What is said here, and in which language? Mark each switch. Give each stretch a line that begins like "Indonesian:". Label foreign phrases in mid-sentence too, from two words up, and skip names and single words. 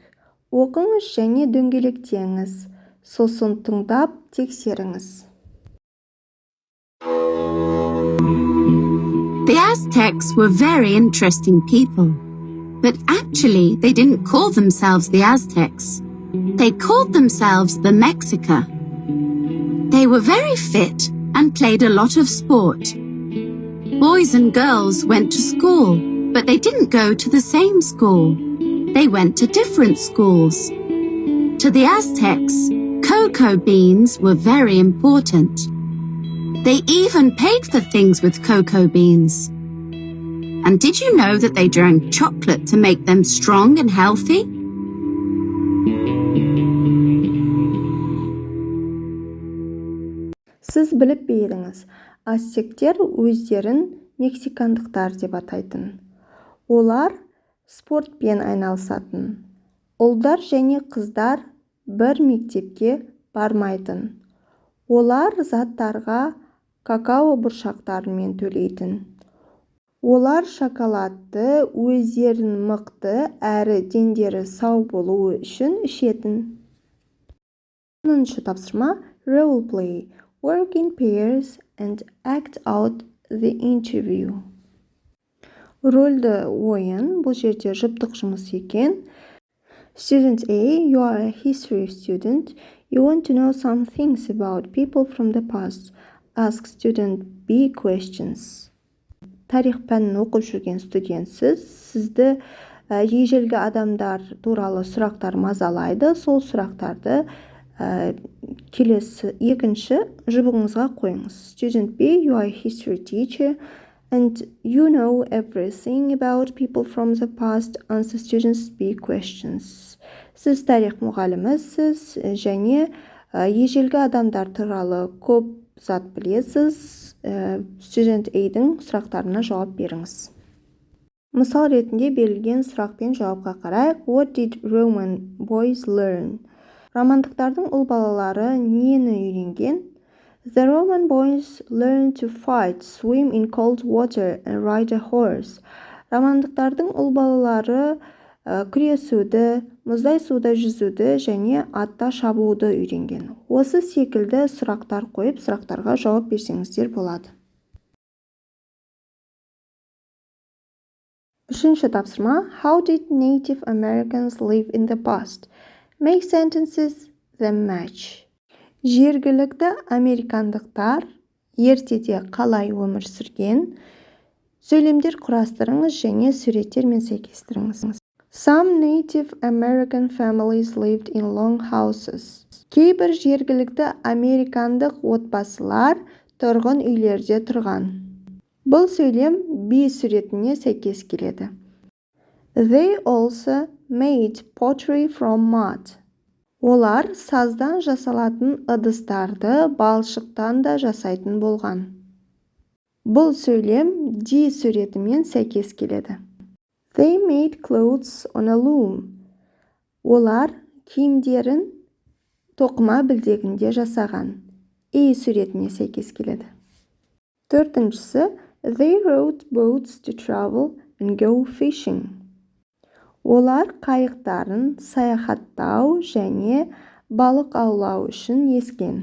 Kazakh: Оқыңыз және дөңгелектеңіз, сосын тыңдап тексеріңіз.
English: The Aztecs were very interesting people, but actually they didn't call themselves the Aztecs. They called themselves the Mexica. They were very fit and played a lot of sport. Boys and girls went to school, but they didn't go to the same school. They went to different schools. To the Aztecs, cocoa beans were very important. They even paid for things with cocoa beans. And did you know that they drank chocolate to make them strong and healthy?
Kazakh: Сіз біліп пе едіңіз? Ацтектер өздерін мексикандықтар деп атайтын. Олар спортпен айналысатын. Ұлдар және қыздар бір мектепке бармайтын. Олар заттарға какао бұршақтарымен төлейтін. Олар шоколадты өздерін мықты әрі дендері сау болуы үшін ішетін. 10-шы тапсырма
English: role play, work in pairs and act out the interview.
Kazakh: Рөлді ойын, бұл жерде жұптық жұмыс екен.
English: Student A, you are a history student. You want to know some things about people from the past. Ask student B questions.
Kazakh: Тарих пәнін оқып жүрген студентсіз. Сізді ежелгі адамдар туралы сұрақтар мазалайды. Сол сұрақтарды келесі екінші жұбыңызға қойыңыз.
English: Student B, you are a history teacher and you know everything about people from the past. Answer students B questions.
Kazakh: Сіз тарих мұғалімісіз және ежелгі адамдар туралы көп зат білесіз. Student A-дің сұрақтарына жауап беріңіз. Мысал ретінде берілген сұрақ пен жауапқа қарайық.
English: What did Roman boys learn?
Kazakh: Романдықтардың ұл балалары нені үйренген?
English: The Roman boys learned to fight, swim in cold water and ride a horse.
Kazakh: Романдықтардың ұл балалары күресуді, мұздай суда жүзуді және атта шабуды үйренген. Осы секілді сұрақтар қойып, сұрақтарға жауап берсеңіздер болады. 3-ші тапсырма
English: How did Native Americans live in the past? Make sentences that match.
Kazakh: Жергілікті американдықтар ертеде қалай өмір сүрген? Сөйлемдер құрастырыңыз және суреттермен сәйкестіріңіз.
English: Some Native American families lived in long houses.
Kazakh: Кейбір жергілікті американдық отбасылар тұрғын үйлерде тұрған. Бұл сөйлем B суретіне сәйкес келеді.
English: They also made pottery from mud.
Kazakh: Олар саздан жасалатын ыдыстарды балшықтан да жасайтын болған. Бұл сөйлем D суретімен сәйкес келеді.
English: They made clothes on a loom.
Kazakh: Олар киімдерін тоқыма білдегінде жасаған. E суретіне сәйкес келеді.
English: 4-шісі They rowed boats to travel and go fishing.
Kazakh: Олар қайықтарын саяхаттау және балық аулау үшін ескен.